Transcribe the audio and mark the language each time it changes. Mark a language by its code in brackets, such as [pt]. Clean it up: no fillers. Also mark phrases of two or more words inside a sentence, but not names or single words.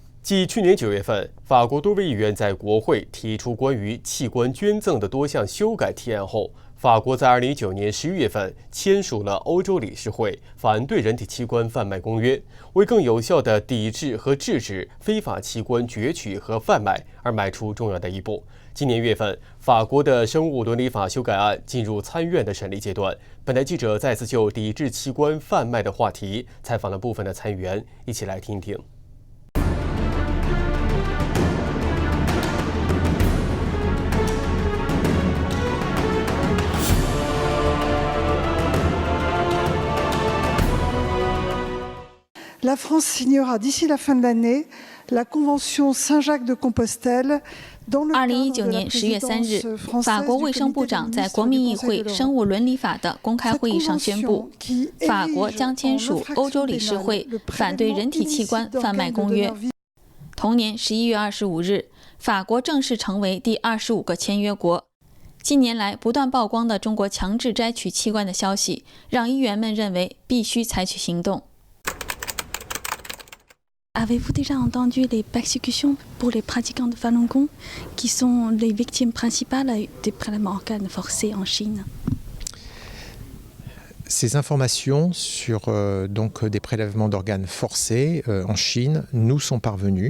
[zh] 继去年9月份，法国多位议员在国会提出关于器官捐赠的多项修改提案后，法国在2019年11月份签署了欧洲理事会反对人体器官贩卖公约，为更有效地抵制和制止非法器官攫取和贩卖而迈出重要的一步。今年月份，法国的生物伦理法修改案进入参院的审理阶段。本台记者再次就抵制器官贩卖的话题采访了部分的参议员，一起来听听。 [fr] La France signera d'ici la fin de l'année la Convention Saint-Jacques de Compostelle. [zh] 2019 年10月3日，法国卫生部长在国民议会生物伦理法的公开会议上宣布，法国将签署欧洲理事会反对人体器官贩卖公约。同年11月25日，法国正式成为第25个签约国。近年来不断曝光的中国强制摘取器官的消息，让议员们认为必须采取行动。 [fr] Avez-vous déjà entendu les persécutions pour les pratiquants de Falun Gong, qui sont les victimes principales des prélèvements organes forcés en Chine? Ces informations sur donc des prélèvements d'organes forcés en Chine nous sont parvenues.